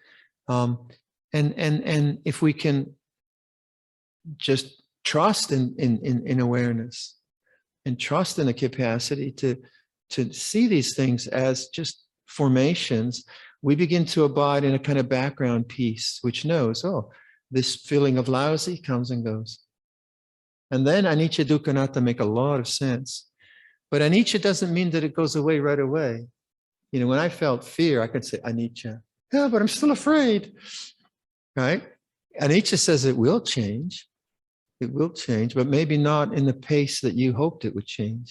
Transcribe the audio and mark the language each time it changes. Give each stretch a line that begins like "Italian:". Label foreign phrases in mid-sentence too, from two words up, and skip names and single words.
English: And if we can just trust in awareness and trust in the capacity to see these things as just formations, we begin to abide in a kind of background peace, which knows, oh, this feeling of lousy comes and goes. And then
Pali: anicca dukkha anatta
English: make a lot of sense. But anicca doesn't mean that it goes away right away. You know, when I felt fear, I could say anicca. Yeah, but I'm still afraid, right? Anicca says it will change. It will change, but maybe not in the pace that you hoped it would change.